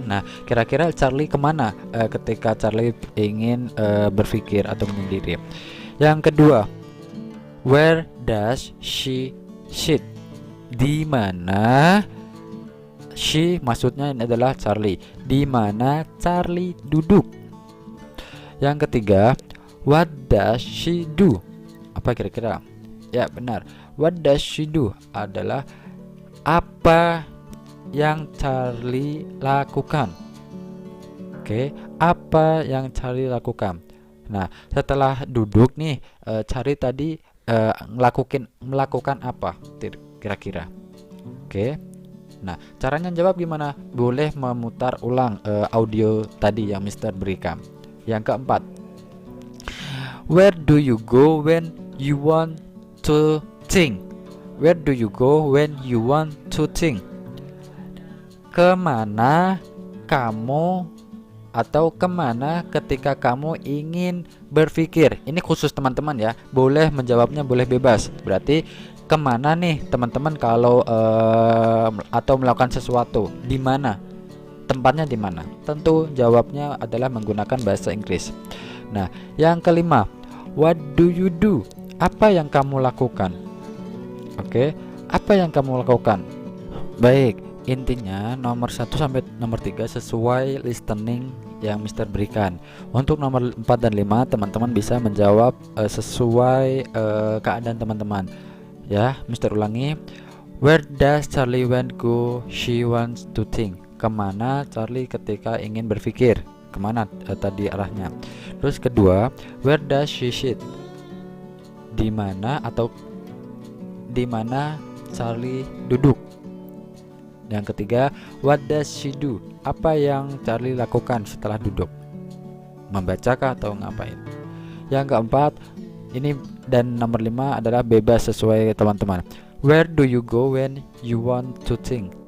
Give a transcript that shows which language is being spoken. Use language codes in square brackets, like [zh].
[id] Nah kira-kira Charlie kemana ketika Charlie ingin berpikir atau menyendiri. Yang kedua, [en] where does she sit? [id] Di mana she, maksudnya ini adalah Charlie, di mana Charlie duduk. Yang ketiga, [en] what does she do? [id] Apa kira-kira? Ya benar, [en] what does she do [id] adalah apa yang Charlie lakukan. Oke, apa yang Charlie lakukan. Nah setelah duduk nih, Charlie tadi melakukan apa kira-kira. Oke, nah caranya jawab gimana? Boleh memutar ulang audio tadi yang Mister berikan. Yang keempat, [en] where do you go when you want to think? Where do you go when you want to think? [id] Kemana kamu atau kemana ketika kamu ingin berpikir? Ini khusus teman-teman ya, boleh menjawabnya boleh bebas. Berarti kemana nih teman-teman kalau atau melakukan sesuatu, di mana? Tempatnya di mana? Tentu jawabnya adalah menggunakan bahasa Inggris. Nah yang kelima, [en] what do you do? [id] Apa yang kamu lakukan? Oke, apa yang kamu lakukan? Baik, intinya nomor 1 sampai nomor 3 sesuai listening yang Mister berikan. Untuk nomor 4 dan 5 teman-teman bisa menjawab sesuai keadaan teman-teman. Ya, Mister ulangi. [en] Where does Charlie want go? She wants to think. [id] Kemana Charlie ketika ingin berpikir? Kemana tadi arahnya? Terus kedua, [en] where does she sit? [id] Di mana atau di mana Charlie duduk. Yang ketiga, [en] what does she do? [id] Apa yang Charlie lakukan setelah duduk? Membacakah atau ngapain? Yang keempat, ini dan nomor 5 adalah bebas sesuai teman-teman. [en] Where do you go when you want to think?